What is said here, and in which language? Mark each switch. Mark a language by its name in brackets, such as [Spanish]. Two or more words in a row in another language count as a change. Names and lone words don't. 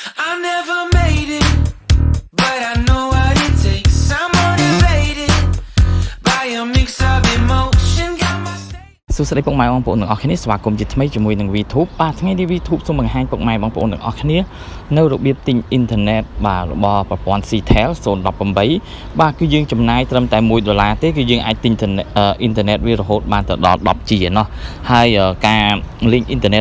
[English] I never made it, but I know what it takes. I'm motivated by a mix of emotion. Got my state. [Khmer] សួស្តីពុកម៉ែបងប្អូនទាំងអស់គ្នាស្វាគមន៍ជាថ្មីជាមួយនឹង VTUBE បាទថ្ងៃនេះ VTUBE សូមបង្ហាញពុកម៉ែបងប្អូនទាំងអស់គ្នានៅរបៀបទិញអ៊ីនធឺណិតបាទរបស់ប្រព័ន្ធ Seatel 018 បាទគឺយើងចំណាយត្រឹមតែ$1ទេគឺយើងអាចទិញអ៊ីនធឺណិតវារហូតបានទៅដល់ 10G ឯណោះហើយការ link អ៊ីនធឺណិត